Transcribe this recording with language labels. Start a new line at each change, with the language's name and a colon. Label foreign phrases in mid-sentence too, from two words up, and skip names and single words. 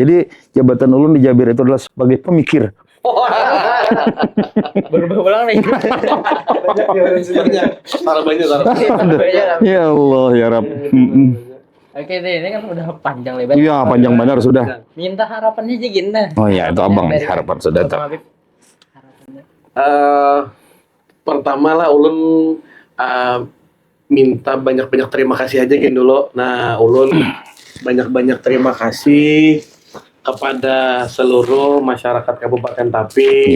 Indonesian: Jadi jabatan ulun di Jaber itu adalah sebagai pemikir.
Banjar: Berubah ulang nih.
Arabic: Ya Allah ya Rab.
Indonesian: Oke deh, ini kan udah panjang lebar.
Banjar: Iya, panjang benar sudah.
Indonesian: Minta harapannya aja gini. Oh iya, itu abang nih Dari harapan sudah. Bang Habib.
Banjar: Pertama lah ulun minta banyak-banyak terima kasih aja gini dulu.
Indonesian: Nah, ulun banyak-banyak terima kasih kepada seluruh masyarakat Kabupaten Tapin.